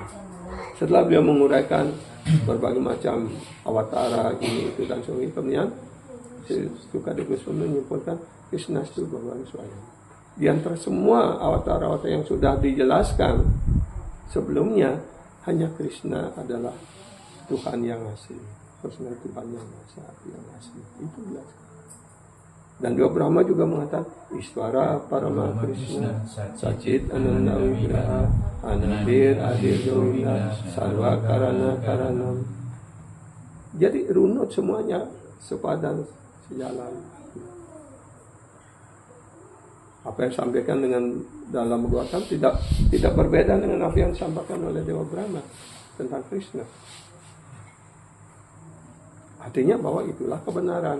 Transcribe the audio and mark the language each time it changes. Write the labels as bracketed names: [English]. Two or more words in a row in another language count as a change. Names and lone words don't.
[Indonesian] Setelah beliau menguraikan berbagai macam awatara ini itu dan sebagainya, kemudian Sukadeva Goswami menyimpulkan Krishna itu [Sanskrit] Bhagawan Swayam. [Indonesian] Di antara semua awatara-awatara yang sudah dijelaskan sebelumnya, hanya Krishna adalah Tuhan yang asli. Krishna Tuhan yang asli. Itu jelas. Dan Dua Brahma juga mengatakan [Sanskrit] Iswara Parama Krishna Sacit Ananda Wigraha Anadir Adir Govinda Sarva Karana Karanam. [Indonesian] Jadi runut semuanya sepadan sejalan. Apa yang disampaikan dengan dalam Bhagavatam tidak berbeda dengan apa yang disampaikan oleh Dewa Brahma tentang Krishna. Artinya bahwa itulah kebenaran.